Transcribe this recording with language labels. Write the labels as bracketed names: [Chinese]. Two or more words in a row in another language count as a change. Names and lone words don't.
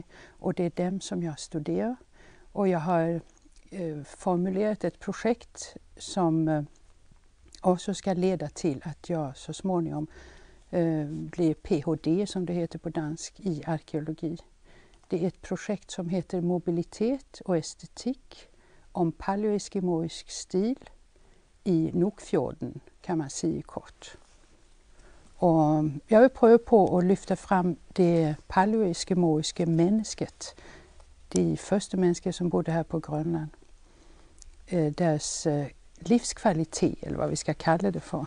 [Swedish] Och det är dem som jag studerar. Och jag har formulerat ett projekt som också ska leda till att jag så småningom blir PhD som det heter på dansk i arkeologi. Det är ett projekt som heter Mobilitet och estetik om paleoeskimoisk stil i Nuukfjorden, [Danish] kan man sige kort. Og jeg vil prøve på at løfte frem det paleoeskimoiske mennesket. De første mennesker, som boede her på Grønland. Deres livskvalitet, eller hvad vi skal kalde det for.